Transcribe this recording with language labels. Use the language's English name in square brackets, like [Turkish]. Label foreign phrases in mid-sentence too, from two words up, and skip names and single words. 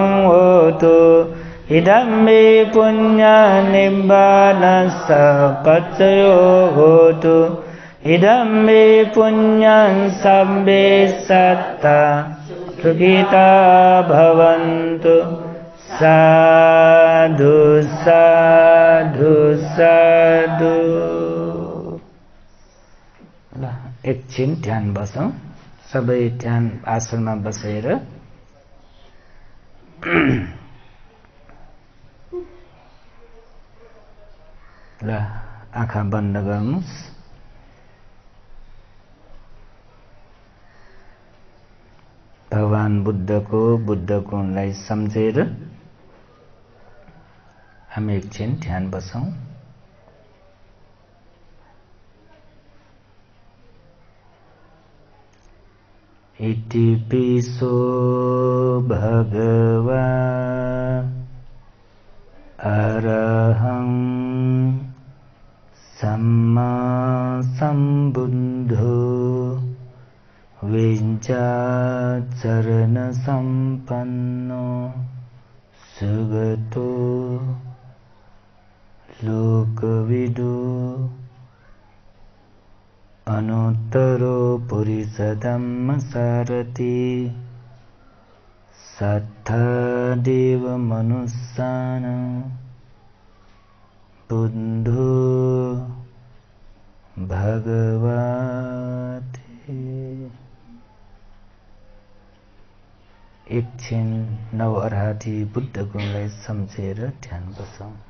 [Pali] होतु इदं मे पुण्यं निम्बानस्य पच्चयो होतु इदं मे पुण्यं सम्बे सत्ता सुखिता भवन्तु साधु साधु साधु। [Nepali] ल एकछिन ध्यान बसौं, सबै ध्यान आसनमा बसेर ल आँखा बन्द गर्नुस्। भगवान बुद्धको गुणलाई सम्झेर हामी एकछिन ध्यान बसौं। [Pali] इति पिसो भगवा अरहं सम्मा सम्बुद्धो विज्ञाचरण संपन्नो सुगतो लोकविदो अनुत्तरो पुरुषधम्मसारथि सत्थदेव मनुष्याणां बुद्धो भगवते। [Nepali] एकछिन नव अर्हाती बुद्ध गुणलाई सम्झेर ध्यान बसौं।